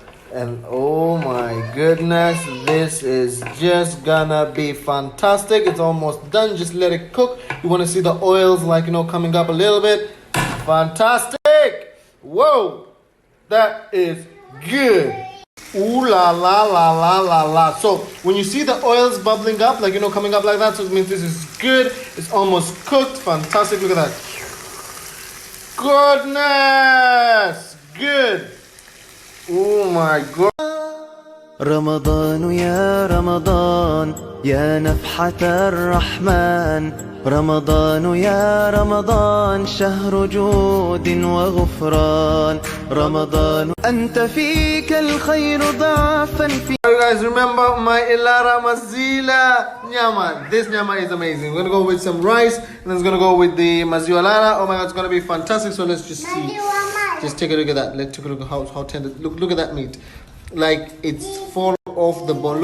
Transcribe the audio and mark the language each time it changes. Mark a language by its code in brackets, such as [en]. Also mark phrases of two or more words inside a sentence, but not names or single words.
[en] And oh my goodness, this is just going to be fantastic. It's almost done. Just let it cook. You want to see the oils coming up a little bit. Fantastic. Whoa, that is good. Ooh la la la la la la. So when you see the oils bubbling up, coming up like that, so it means this is good. It's almost cooked. Fantastic. Look at that. Goodness. Good. Oh my God. [ar] رمضان يا رمضان يا نفحة الرحمن رمضان يا رمضان شهر جود وغفران رمضان أنت فيك الخير ضعفا في. [en] You guys remember my Ilara Mazila nyama? This nyama is amazing. We're gonna go with some rice, and then it's gonna go with the Mazila. Oh my God, it's gonna be fantastic. So let's just see. Just take a look at that. Let's take a look at how tender. Look at that meat. Like it's fall off the bone.